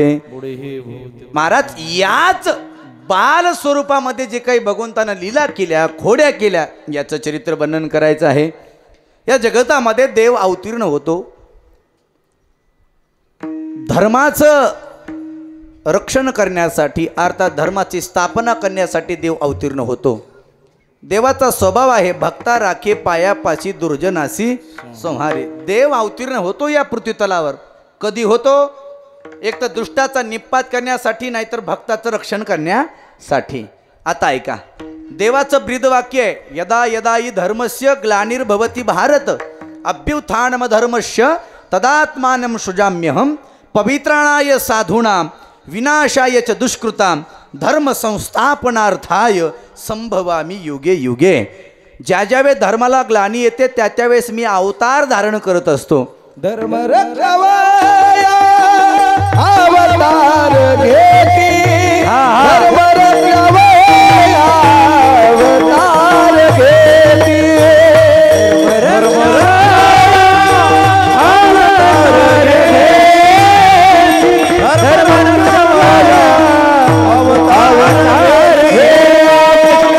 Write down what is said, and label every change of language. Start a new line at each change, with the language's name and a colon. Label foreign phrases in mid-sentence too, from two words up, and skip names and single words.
Marathi: महाराज याच बाल स्वरूपामध्ये जे काही भगवंतानं लीला केल्या, खोड्या केल्या, याचं चरित्र वर्णन करायचं आहे. या जगतामध्ये देव अवतीर्ण होतो. धर्माचं रक्षण करण्यासाठी, अर्थात धर्माची स्थापना करण्यासाठी देव अवतीर्ण होतो. देवाचा स्वभाव आहे भक्ता राखे पायापाशी दुर्जनासी संहारे. देव अवतीर्ण होतो या पृथ्वीतलावर. कधी होतो? एक तर दुष्टाचा निपात करण्यासाठी, नाहीतर भक्ताचं रक्षण करण्यासाठी. आता ऐका, देवाचं ब्रीदवाक्य आहे
Sanskrit: यदा यदा हि धर्मस्य ग्लानिर्भवति भारत अभ्युत्थानम धर्मस्य तदात्मानं सृजाम्यहं पवित्राणाय साधूनां विनाशाय च दुष्कृतां धर्म संस्थापनार्थाय संभवामी युगे युगे.
Marathi: ज्या ज्यावेळेस धर्माला ग्लानी येते त्या त्यावेळेस मी अवतार धारण करत असतो. धर्म रक्षावया अवतार घेती, धर्म रक्षावया अवतार घेती, धर्म अवतार घेती, धर्म रक्षावया अवतार घेती.